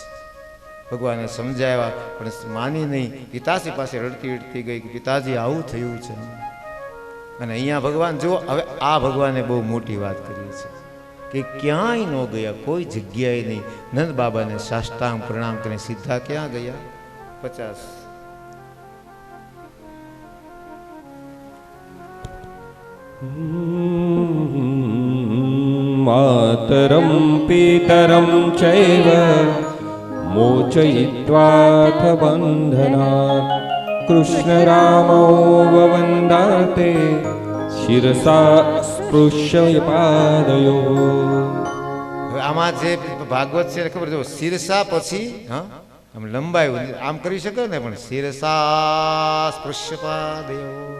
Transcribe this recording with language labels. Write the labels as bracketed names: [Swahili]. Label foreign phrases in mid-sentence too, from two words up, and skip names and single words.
[Gujarati] ભગવાને સમજાવ્યા પણ માની નહીં. પિતાજી પાસે રડતી રડતી ગઈ કે પિતાજી આવું થયું છે. અને અહીંયા ભગવાન જો હવે આ ભગવાને બહુ મોટી વાત કરી છે કે ક્યાંય ન ગયા, કોઈ જગ્યાએ નહીં. નંદ બાબાને સાષ્ટાંગ પ્રણામ કરીને સીધા ક્યાં ગયા? 50 [Sanskrit] मातरं पितरं चैव मोचयित्वाथ बन्धनात् કૃષ્ણ રામો વવંદાતે શિરસા સ્પૃશ્ય પાદયો. [Gujarati] હવે આમાં જે ભાગવત છે ખબર જો શિરસા પછી હા આમ લંબાયું આમ કરી શકે ને પણ [Sanskrit] શિરસા સ્પૃશ્યપાદયો.